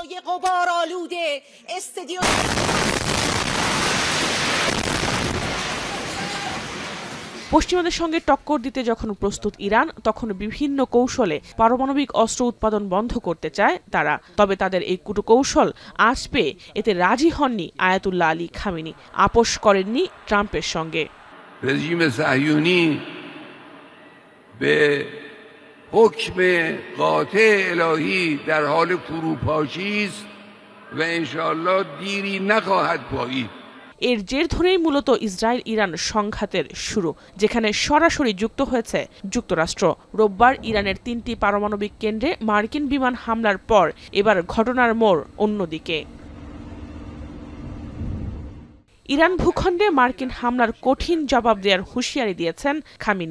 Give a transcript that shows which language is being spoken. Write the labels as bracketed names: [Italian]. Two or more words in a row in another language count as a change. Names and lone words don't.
[Bangla] পশ্চিমাদের সঙ্গে টক্কর দিতে যখন প্রস্তুত ইরান, তখন বিভিন্ন কৌশলে পারমাণবিক অস্ত্র উৎপাদন বন্ধ করতে চায় তারা। তবে তাদের এই কূটকৌশল আঁচ পেয়ে এতে রাজি হননি আয়াতুল্লাহ আলী খামেনি, আপোষ করেননি ট্রাম্পের সঙ্গে। [Persian] رژیم صهیونی به حکم قاطع الهی در حال فروپاشی است و [Arabic] ان شاء الله [Persian] دیری نخواهد پایید। [Bangla] এর জের ধরেই মূলত ইসরায়েল ইরান সংঘাতের শুরু, যেখানে সরাসরি যুক্ত হয়েছে যুক্তরাষ্ট্র। রোববার ইরানের ৩টি পারমাণবিক কেন্দ্রে মার্কিন বিমান হামলার পর এবার ঘটনার মোড় অন্যদিকে। ইরান ভূখণ্ডে মার্কিন হামলার কঠিন জবাব দেওয়ার হুঁশিয়ারি দিয়েছেন খামেনি।